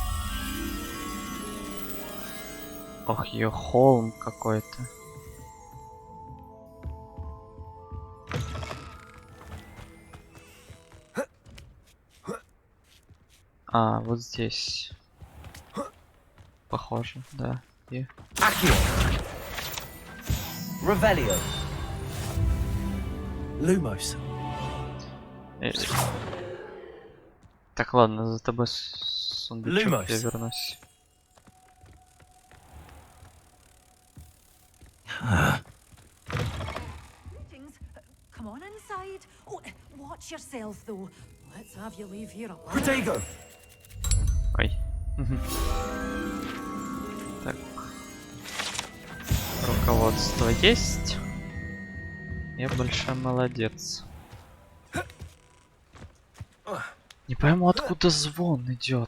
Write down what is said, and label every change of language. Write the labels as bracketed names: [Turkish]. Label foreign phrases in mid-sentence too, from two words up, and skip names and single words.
[Russian] Ох, ее холм какой-то. А, вот здесь. Похоже, да. И... Revelio. Lumos. Так, ладно, за тобой сундучок я вернусь. [English] Come on inside. Oh, watch yourself though. Let's have you leave here alive. [Russian] Protego. Ой. Так. Руководство есть. Я большой молодец. Не пойму, откуда звон идет.